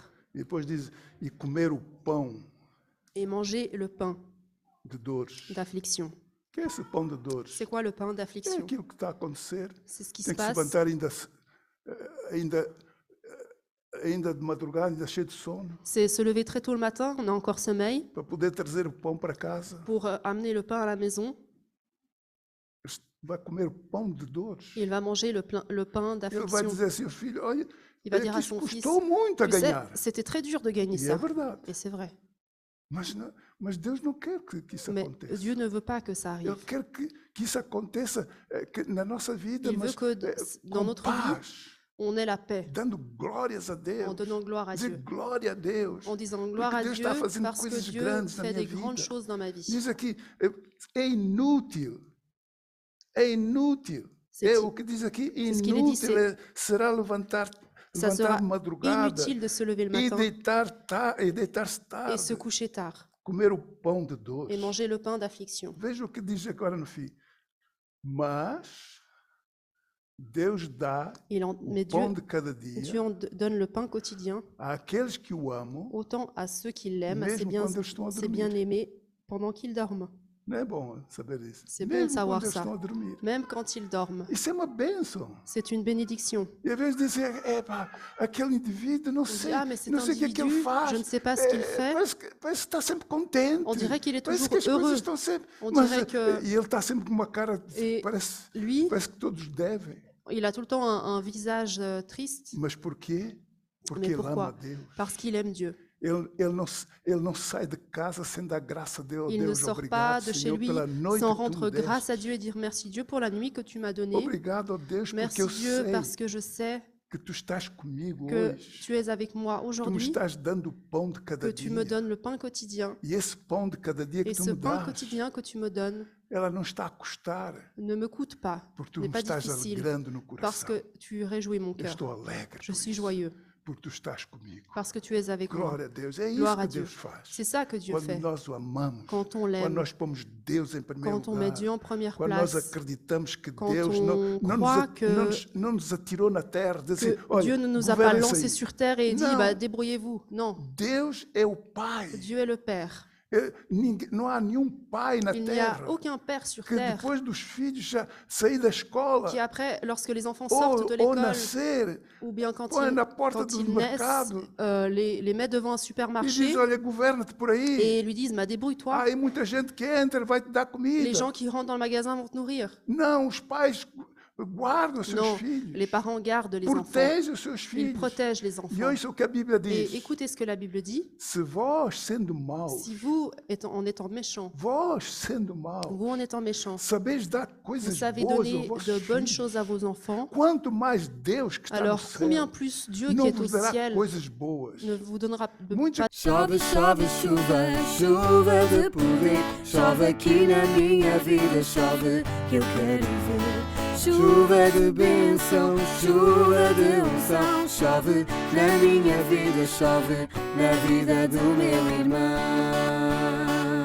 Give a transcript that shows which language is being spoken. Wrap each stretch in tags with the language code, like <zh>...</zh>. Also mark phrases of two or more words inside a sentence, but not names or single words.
<pt>E depois diz, e comer o pão</pt> <fr>Et manger le pain</fr> <pt>de dores.</pt> <fr>d'affliction.</fr> <pt>O que é esse pão de dores?</pt> <fr>C'est quoi le pain</fr> <pt>É</pt> <fr>d'affliction?</fr> <pt>aquilo que está a acontecer.</pt> <fr>C'est ce qui</fr> <pt>Tem</pt> <fr>se</fr> <pt>que se</pt> <fr>passe.</fr> <pt>levantar ainda de madrugada, ainda cheio de sono,</pt> <fr>C'est se lever très tôt le matin, on a encore sommeil,</fr> <pt>para poder trazer o pão para casa.</pt> <fr>pour amener le pain à la maison.</fr> <pt>Vai comer o pão de dores.</pt> <fr>Il va manger le pain</fr> <pt>Ele vai</pt> <fr>d'affliction.</fr> <pt>dizer assim aos filhos, olha,</pt> <fr>Il va</fr> <pt>é</pt> <fr>dire</fr> <pt>que</pt> <fr>à</fr> <pt>isso</pt> <fr>son fils,</fr> <pt>custou muito a</pt> <fr>tu sais,</fr> <pt>ganhar.</pt> <fr>c'était très dur de gagner</fr> <pt>E é</pt> <fr>ça.</fr> <pt>verdade.</pt> <fr>Et c'est vrai.</fr> <pt>Mas Deus não quer que isso</pt> <fr>Mais</fr> <pt>aconteça.</pt> <fr>Dieu ne veut pas que ça</fr> <pt>Ele</pt> <fr>arrive.</fr> <pt>quer que isso aconteça que na nossa vida,</pt> <fr>Il</fr> <pt>mas</pt> <fr>veut que dans</fr> <pt>com</pt> <fr>notre vie,</fr> <pt>paz,</pt> <fr>on ait la paix,</fr> <pt>dando glórias a Deus.</pt> <fr>en donnant gloire à</fr> <pt>Dizer</pt> <fr>Dieu,</fr> <pt>glória a Deus.</pt> <fr>en disant gloire</fr> <pt>Porque</pt> <fr>à</fr> <pt>Deus</pt> <fr>Dieu</fr> <pt>está fazendo</pt> <fr>parce que</fr> <pt>coisas</pt> <fr>Dieu</fr> <pt>grandes na</pt> <fr>fait</fr> <pt>minha</pt> <fr>des grandes</fr> <pt>vida.</pt> <fr>choses dans ma vie.</fr> <pt>Diz aqui, é inútil. É inútil.</pt> <fr>C'est</fr> <pt>É o que diz aqui,</pt> <fr>ce qu'il dit,</fr> <pt>inútil será levantar</pt> <fr>Ça sera</fr> <pt>de madrugada</pt> <fr>inutile de se lever le</fr> <pt>e</pt> <fr>matin</fr> <pt>deitar-se</pt> <fr>et se</fr> <pt>tarde,</pt> <fr>coucher tard</fr> <pt>comer o pão de dores.</pt> <fr>et manger le pain d'affliction.</fr> <pt>Veja o que diz agora no fim. Mas Deus dá</pt> <fr>Mais</fr> <pt>o pão de cada dia</pt> <fr>Dieu donne le pain quotidien,</fr> <pt>àqueles que o amam.</pt> <fr>autant à ceux qui l'aiment, à</fr> <pt>Mesmo quando eles estão a</pt> <fr>ses</fr> <pt>dormir.</pt> <fr>bien-aimés, pendant qu'ils dorment,</fr> <pt>Não é bom saber isso?</pt> <fr>C'est bon</fr> <pt>Mesmo</pt> <fr>de savoir</fr> <pt>quando eles</pt> <fr>ça.</fr> <pt>estão a dormir.</pt> <fr>même quand ils dorment.</fr> <pt>Isso é uma bênção.</pt> <fr>C'est une bénédiction.</fr> <pt>E às vezes dizem, aquele indivíduo, não</pt> <fr>On dit,</fr> <pt>sei,</pt> <fr>ah, mais cet</fr> <pt>não sei o que é que ele</pt> <fr>individu,</fr> <pt>faz.</pt> <fr>je ne sais pas ce qu'il fait.</fr> <pt>Parece que está sempre contente.</pt> <fr>On dirait qu'il est</fr> <pt>Parece</pt> <fr>toujours</fr> <pt>que as coisas</pt> <fr>heureux.</fr> <pt>estão sempre...</pt> <fr>On</fr> <pt>Mas,</pt> <fr>dirait que-</fr> <pt>E ele está sempre com uma cara,</pt> <fr>Et</fr> <pt>parece</pt> <fr>Lui,</fr> <pt>que todos devem.</pt> <fr>il a tout le temps un visage triste</fr> <pt>Mas porquê? Porque</pt> <fr>Mais</fr> <pt>ele ama</pt> <fr>pourquoi?</fr> <pt>a Deus.</pt> <fr>parce qu'il aime Dieu.</fr> <pt>Ele não sai de casa sem dar graça a Deus.</pt> <fr>Il ne</fr> <pt>Deus,</pt> <fr>sort</fr> <pt>obrigado,</pt> <fr>pas de chez</fr> <pt>Senhor,</pt> <fr>lui</fr> <pt>pela noite</pt> <fr>sans</fr> <pt>que tu me</pt> <fr>rendre grâce</fr> <pt>deste.</pt> <fr>à Dieu et dire merci Dieu pour la nuit que tu m'as donnée.</fr> <pt>Obrigado, ó Deus, porque</pt> <fr>Merci</fr> <pt>eu</pt> <fr>Dieu</fr> <pt>sei</pt> <fr>parce que je sais</fr> <pt>que tu estás comigo</pt> <fr>que</fr> <pt>hoje.</pt> <fr>tu es avec moi</fr> <pt>Tu me</pt> <fr>aujourd'hui,</fr> <pt>estás dando o pão de cada</pt> <fr>que tu</fr> <pt>dia.</pt> <fr>me donnes le pain quotidien.</fr> <pt>E esse pão de cada dia que</pt> <fr>Et</fr> <pt>tu</pt> <fr>ce</fr> <pt>me</pt> <fr>pain</fr> <pt>dás,</pt> <fr>quotidien que tu me donnes</fr> <pt>ela não está a custar,</pt> <fr>ne me coûte pas,</fr> <pt>porque tu</pt> <fr>n'est</fr> <pt>me</pt> <fr>pas</fr> <pt>estás</pt> <fr>difficile,</fr> <pt>alegrando no</pt> <fr>parce</fr> <pt>coração.</pt> <fr>que tu réjouis mon</fr> <pt>Eu</pt> <fr>cœur.</fr> <pt>estou alegre</pt> <fr>Je</fr> <pt>por</pt> <fr>suis</fr> <pt>isso,</pt> <fr>joyeux</fr> <pt>porque tu estás comigo.</pt> <fr>parce que tu es avec moi.</fr> <pt>Glória a Deus. É isso</pt> <fr>Gloire à</fr> <pt>que</pt> <fr>Dieu.</fr> <pt>Deus faz.</pt> <fr>C'est ça que Dieu</fr> <pt>Quando</pt> <fr>fait.</fr> <pt>nós o amamos,</pt> <fr>Quand on</fr> <pt>quando</pt> <fr>l'aime,</fr> <pt>nós pomos Deus em primeiro</pt> <fr>quand on met</fr> <pt>lugar,</pt> <fr>Dieu en première</fr> <pt>quando nós</pt> <fr>place,</fr> <pt>acreditamos que</pt> <fr>Quand</fr> <pt>Deus</pt> <fr>on</fr> <pt>não</pt> <fr>croit</fr> <pt>nos,</pt> <fr>que-</fr> <pt>não nos atirou na terra, diz</pt> <fr>que</fr> <pt>assim, olha,</pt> <fr>Dieu ne nous a pas</fr> <pt>governem-se</pt> <fr>lancés</fr> <pt>aí.</pt> <fr>sur terre et dit Non. bah, débrouillez-vous. Non,</fr> <pt>Deus é o Pai.</pt> <fr>Dieu est le Père.</fr> <pt>Não há nenhum pai na</pt> <fr>Il n'y a</fr> <pt>terra</pt> <fr>aucun Père sur</fr> <pt>que</pt> <fr>terre</fr> <pt>depois dos filhos já sair da escola</pt> <fr>qui après, lorsque les enfants sortent de</fr> <pt>ou</pt> <fr>l'école,</fr> <pt>nascer</pt> <fr>ou bien quand</fr> <pt>põe na porta</pt> <fr>quand</fr> <pt>do</pt> <fr>ils naissent,</fr> <pt>mercado</pt> <fr>les met devant un</fr> <pt>e</pt> <fr>supermarché</fr> <pt>diz, olha, governa-te por aí.</pt> <fr>et lui disent, bah, débrouille-toi,</fr> <pt>Há aí muita gente que entra, vai te dar</pt> <fr>les</fr> <pt>comida.</pt> <fr>gens qui rentrent dans le magasin vont te nourrir.</fr> <pt>Não, os pais Guarda os seus</pt> <fr>Non,</fr> <pt>filhos.</pt> <fr>les parents gardent les enfants.</fr> <pt>Protege os seus</pt> <fr>Ils</fr> <pt>filhos.</pt> <fr>protègent les</fr> <pt>E</pt> <fr>enfants.</fr> <pt>ouça o que a Bíblia</pt> <fr>Et</fr> <pt>diz.</pt> <fr>écoutez ce que la Bible dit.</fr> <pt>Se vós, sendo maus,</pt> <fr>Si vous, en étant méchants,</fr> <pt>vós, sendo maus,</pt> <fr>vous en étant méchants,</fr> <pt>sabeis dar</pt> <fr>vous</fr> <pt>coisas</pt> <fr>savez</fr> <pt>boas aos</pt> <fr>donner</fr> <pt>vossos</pt> <fr>de bonnes</fr> <pt>filhos,</pt> <fr>choses à vos enfants,</fr> <pt>quanto mais Deus que está no</pt> <fr>alors</fr> <pt>céu</pt> <fr>combien plus Dieu qui</fr> <pt>não</pt> <fr>est</fr> <pt>vos</pt> <fr>au</fr> <pt>dará</pt> <fr>ciel</fr> <pt>coisas boas.</pt> <fr>ne vous donnera</fr> <pt>Muitos</pt> <fr>pas</fr> <pt>Chove, chove, chuva, chuva de poder. Chove aqui na minha vida, chove que eu quero ver. Chuva de bênção, chuva de unção. Chove na minha vida, chove na vida do meu irmão.</pt>